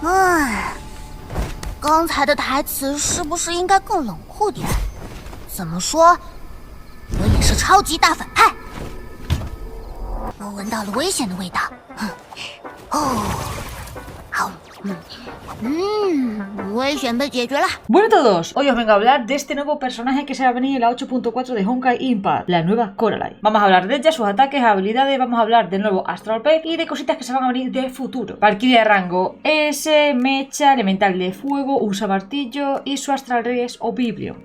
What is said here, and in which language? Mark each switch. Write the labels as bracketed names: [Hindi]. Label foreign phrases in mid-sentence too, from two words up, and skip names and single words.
[Chinese] 刚才的台词是不是应该更冷酷点？怎么说，我也是超级大反派。我闻到了危险的味道。哦，好，危险被解决了。 [Spanish] Bueno todos, hoy os vengo a hablar de este nuevo personaje que se va a venir en la 8.4 de Honkai Impact, la nueva Coraline. Vamos a hablar de ella, sus ataques, habilidades, vamos a hablar del nuevo [English] Astral Pet [Spanish] y de cositas que se van a venir de futuro. Valkyria de rango S, mecha, elemental de fuego, usa martillo y su Astral Rey es Oblivion.